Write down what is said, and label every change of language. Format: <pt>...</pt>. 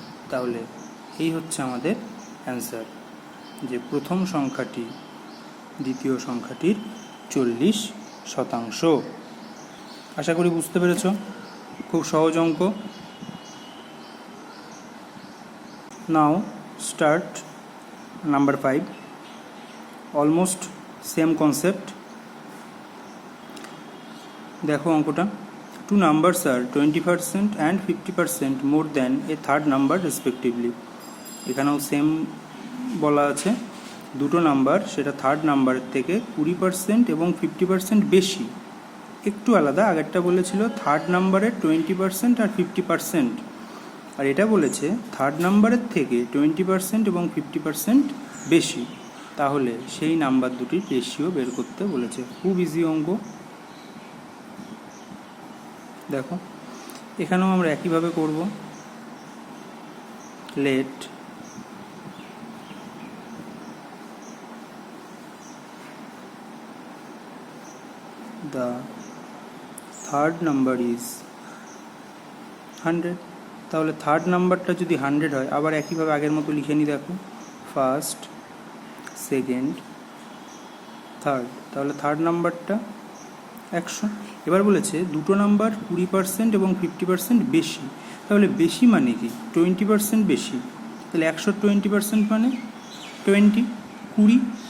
<bn>তাহলে এই হচ্ছে আমাদের অ্যান্সার, যে প্রথম সংখ্যাটি দ্বিতীয় সংখ্যাটির 40%। আশা করি বুঝতে পেরেছ, খুব সহজ অঙ্ক। নাও start number 5, almost same concept. দেখো অঙ্কটা,</bn> <en>2 numbers are 20% and 50% more than a third number respectively।</en> <bn>এখানেও সেম বলা আছে, দুটো নাম্বার সেটা থার্ড নাম্বারের থেকে 20% এবং 50% বেশি। একটু আলাদা, আগেরটা বলেছিল থার্ড নাম্বারের 20% আর 50%, আর এটা বলেছে থার্ড নাম্বারের থেকে 20% এবং 50% বেশি। তাহলে সেই নাম্বার দুটির রেশিও বের করতে বলেছে। খুব ইজি অঙ্ক। দেখো এখানেও আমরা একইভাবে করব।</bn> <en>Let the third number is 100।</en> <bn>তাহলে থার্ড নাম্বারটা যদি 100 হয়, আবার একইভাবে আগের মতো লিখে নিই। দেখো ফার্স্ট, সেকেন্ড, থার্ড, তাহলে থার্ড নাম্বারটা 100। এবার বলেছে দুটো নাম্বার 20% এবং 50% বেশি। তাহলে বেশি মানে কি? 20% বেশি। তাহলে 100 20% মানে 20।</bn>